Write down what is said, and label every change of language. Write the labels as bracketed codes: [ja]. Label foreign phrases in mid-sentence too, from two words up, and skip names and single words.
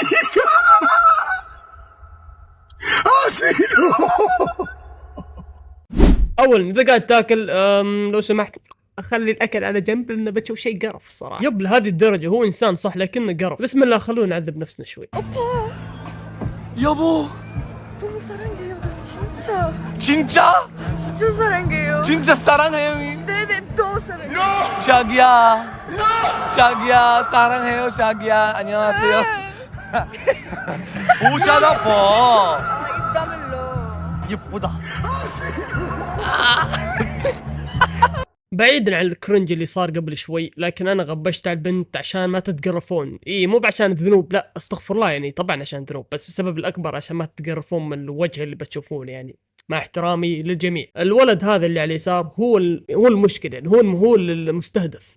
[ar] اولا اذا قاعد تاكل لو سمحت اخلي الاكل على جنب لانه بتشوف شيء قرف الصراحه. يب لهذه الدرجه هو انسان صح لكنه قرف. بسم الله خلونا نعذب نفسنا شوي. [ko] 여보 너무 사랑해요. 나 진짜 진짜? 진짜 사랑해요. 진짜 사랑해요. 네네 또 사랑해요. 자기야 자기야 사랑해요. 자기야 안녕하세요. 오샤다 봐. 입 다물러. 예쁘다. [ar] بعيدا عن الكرنج اللي صار قبل شوي، لكن انا غبشت على البنت عشان ما تتقرفون. مو بعشان الذنوب، لا استغفر الله، يعني طبعا عشان الذنوب، بس السبب الاكبر عشان ما تتقرفون من الوجه اللي بتشوفونه. يعني مع احترامي للجميع، الولد هذا اللي على اليسار هو المشكله، يعني هو المستهدف.